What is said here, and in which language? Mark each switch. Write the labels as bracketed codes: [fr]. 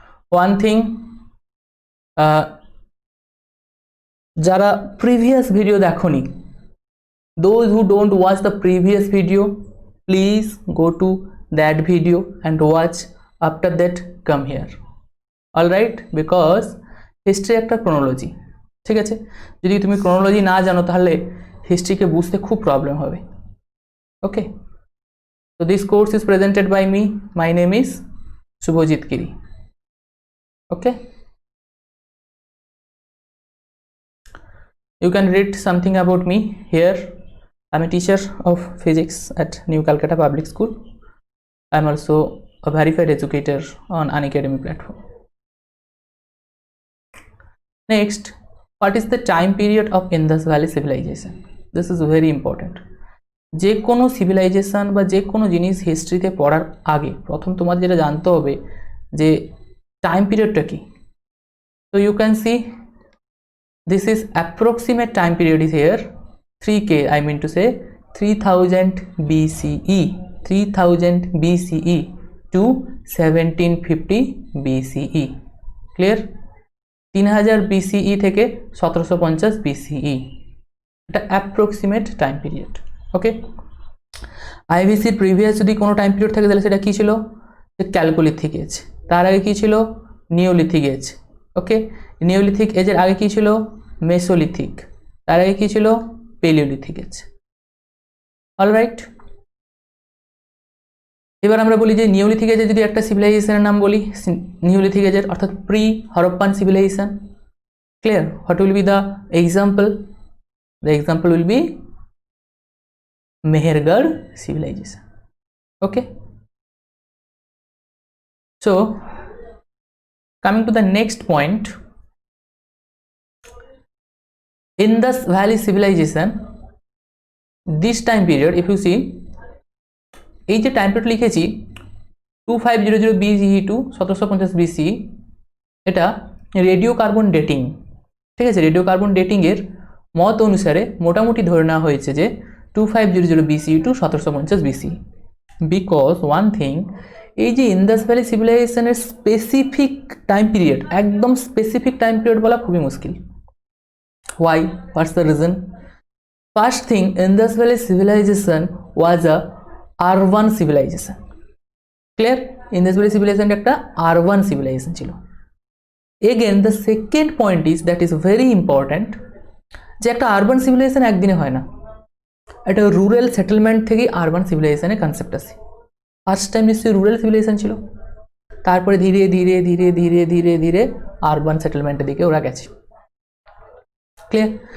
[en] One thing, [bn] যারা previous video দেখোনি, [en] those who don't watch the previous video, please go to that video and watch. After that come here. Alright, because history একটা chronology, [bn] ঠিক আছে? যদি তুমি chronology না জানো তাহলে history কে বুঝতে খুব প্রবলেম হবে। [en] Okay, so this course is presented by me. My name is Subhojit Giri. Okay, you can read something about me here. I'm a teacher of physics at New Calcutta Public School. I'm also a verified educator on Unacademy platform. Next, what is the time period of Indus Valley Civilization? This is very important. [bn] যে কোনো civilisation বা যে কোনো জিনিস হিস্ট্রিতে পড়ার আগে প্রথম তোমাদের যেটা জানতে হবে যে টাইম পিরিয়ডটা কি। [en] So you can see this is approximate time period is here 3k, I mean to say 3000 BCE, 3000 BCE to 1750 BCE. Clear? [bn] 3000 BCE থেকে 1750 BCE, এটা approximate time period. Okay, IVC previous যদি কোনো টাইম পিরিয়ড থাকে তাহলে সেটা কি ছিল? Chalcolithic age. তার আগে কি ছিল? Neolithic age. ওকে, নিওলিথিক এজের আগে কি ছিল? মেসোলিথিক। তার আগে কি ছিল? Palaeolithic age. অলরাইট, এবার আমরা বলি যে নিওলিথিক এজের যদি একটা সিভিলাইজেশনের নাম বলি, নিওলিথিক এজের অর্থাৎ pre Harappan civilisation. Clear? [en] What will be the example? The example will be Mehergarh civilization. Okay, so coming to the next point, Indus Valley civilization, this time period, if you see [bn] এই যে time period লিখেছি 2500 BCE to 1750 BCE, এটা radio carbon dating. ঠিক আছে, radio carbon dating এর মত অনুসারে মোটামুটি ধরে নেওয়া হয়েছে যে 2500 BCE to 1750 BCE, [en] because one thing, [bn] এই যে Indas valley সিভিলাইজেশনের specific time period, একদম স্পেসিফিক টাইম পিরিয়ড বলা খুবই মুশকিল। [en] Why? What's the reason? First thing, Indus Valley civilization was a urban civilization. Clear? [bn] Indus Valley civilization একটা urban civilization ছিল। [en] Again, the second point is that is very important, [bn] যে একটা urban civilization একদিনে হয় না, একটা রুরাল সেটেলমেন্ট থেকে urban সিভিলাইজেশনের concept আসে। ফার্স্ট টাইম নিশ্চয়ই রুরাল সিভিলাইজেশন ছিল, তারপরে ধীরে ধীরে ধীরে ধীরে ধীরে ধীরে আরবান সেটেলমেন্টের দিকে ওরা গেছে। ক্লিয়ার?